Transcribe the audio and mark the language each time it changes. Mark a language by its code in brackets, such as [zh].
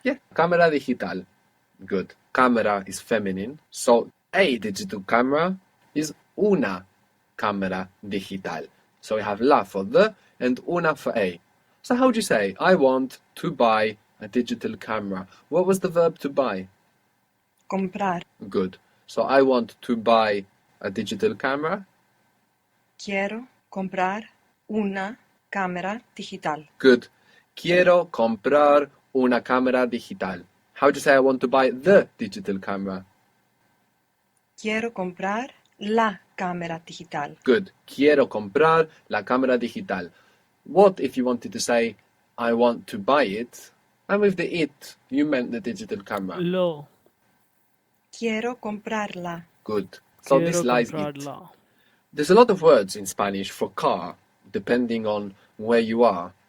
[en] Yeah. Cámara digital. Good. Cámara is feminine, so a digital camera is [es] una cámara digital. [en] So we have la for the and una for a. So how would you say, I want to buy a digital camera? What was the verb to buy? [es] Comprar. [en] Good. So I want to buy a digital camera. [es] Quiero comprar una cámara digital. [en] Good. [es] Quiero comprar una cámara digital. [en] How would you say I want to buy the digital camera? [es] Quiero comprar la cámara digital. [en] Good. [es] Quiero comprar la cámara digital. [en] What if you wanted to say, I want to buy it, and with the it, you meant the digital camera? [es] Lo. Quiero comprarla. [en] Good. So this [es] Quiero [en] lies it. [es] comprarla. [en] There's a lot of words in Spanish for car, depending on where you are.